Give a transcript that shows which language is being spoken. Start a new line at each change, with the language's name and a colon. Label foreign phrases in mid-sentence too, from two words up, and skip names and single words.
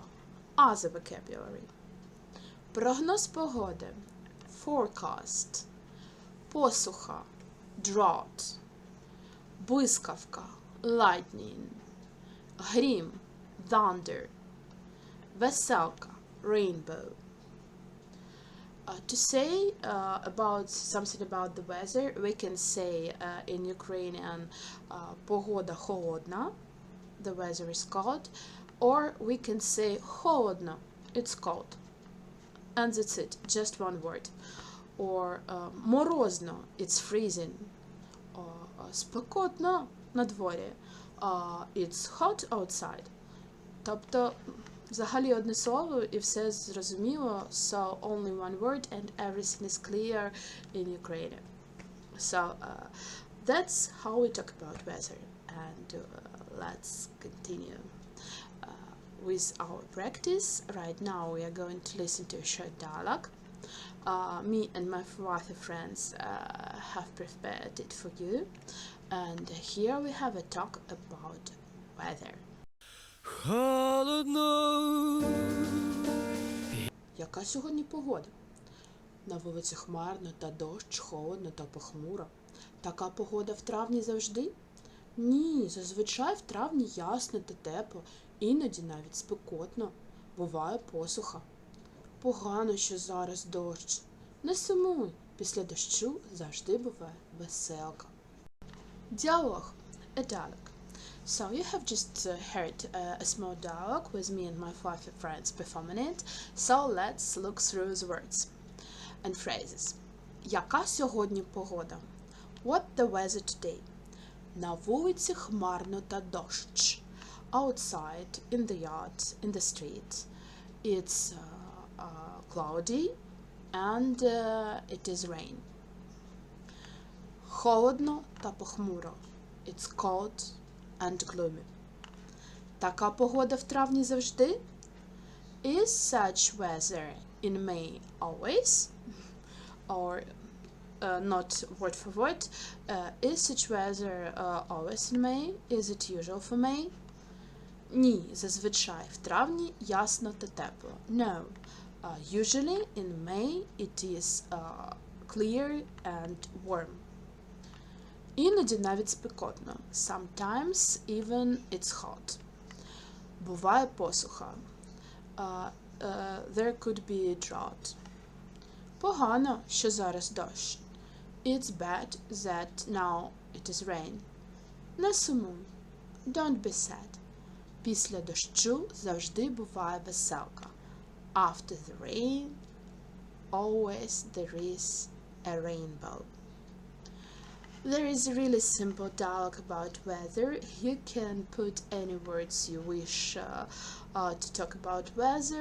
English: Other vocabulary.
Ukrainian: Прогноз погоди,
English: forecast.
Ukrainian: Посуха, drought. Блискавка, lightning. Грім, thunder. Веселка,
English: rainbow. To say about something about the weather, we can say in Ukrainian
Ukrainian: погода холодна,
English: the weather is cold, or we can say холодно, it's cold, and that's it, just one word. Or морозно, it's freezing, or
Ukrainian: спекотно на дворі,
English: it's hot outside.
Ukrainian: Тобто взагалі одне слово і все зрозуміло,
English: so only one word and everything is clear in Ukrainian. So that's how we talk about weather, and let's continue with our practice. Right now we are going to listen to a short dialogue. Me and my other friends have prepared it for you, and here we have a talk about weather.
Ukrainian: Холодно. Яка сьогодні погода? На вулиці хмарно та дощ, холодно та похмуро. Така погода в травні завжди? Ні, зазвичай в травні ясно та тепло, іноді навіть спекотно. Буває посуха. Погано, що зараз дощ. Не сумуй, після дощу завжди буває веселка. Діалог.
English: A dialogue. So you have just heard a small dialogue with me and my five friends performing it. So let's look through the words and phrases.
Ukrainian: Яка сьогодні погода?
English: What the weather today?
Ukrainian: На вулиці хмарно та дощ.
English: Outside, in the yard, in the street. It's cloudy and it is rain.
Ukrainian: Холодно та похмуро.
English: It's cold and gloomy.
Ukrainian: Така погода в травні завжди?
English: Is such weather in May always? Or not word for word. Is such weather always in May? Is it usual for May?
Ukrainian: Ні, зазвичай в травні ясно та тепло.
English: No. Usually in May it is clear and warm.
Ukrainian: Іноді навіть спекотно.
English: Sometimes even it's hot.
Ukrainian: Буває посуха.
English: There could be a drought.
Ukrainian: Погано, що зараз дощ.
English: It's bad that now it is rain.
Ukrainian: Не сумуй.
English: Don't be sad.
Ukrainian: Після дощу завжди буває веселка.
English: After the rain, always there is a rainbow. There is a really simple dialogue about weather. You can put any words you wish to talk about weather.